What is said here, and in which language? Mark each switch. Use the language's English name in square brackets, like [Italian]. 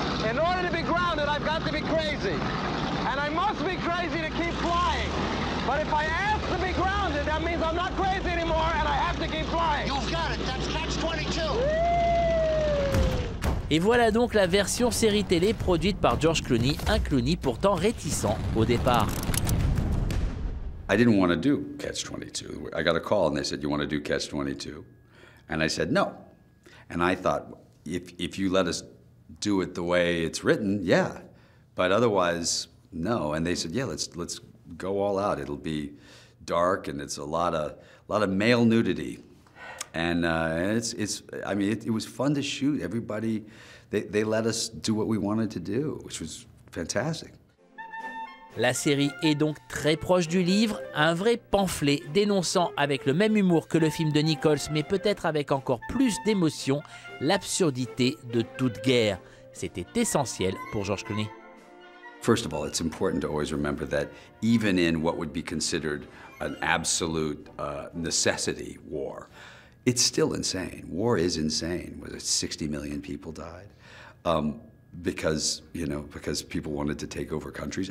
[English] In order to be grounded, I've got to be crazy. And I must be crazy to keep flying. But if I ask to be grounded, that means I'm not crazy anymore and I have to keep flying. You've got it. That's Catch-22. [French] Et voilà donc la version série télé produite par George Clooney, un Clooney pourtant réticent au départ. [English] I didn't want to do Catch-22. I got a call and they said, you want to do Catch-22? And I said, no. And I thought, if you let us do it the way it's written, yeah. But otherwise, no. And they said, yeah, let's go all out. It'll be dark and it's a lot of male nudity. And it was fun to shoot. Everybody, they let us do what we wanted to do, which was fantastic. [French] La série est donc très proche du livre, un vrai pamphlet dénonçant avec le même humour que le film de Nichols, mais peut-être avec encore plus d'émotion, l'absurdité de toute guerre. C'était essentiel pour George Clooney. [English] First of all, it's important to always remember that even in what would be considered an absolute necessity war, it's still insane. War is insane. Was it 60 million people died? Because people wanted to take over countries.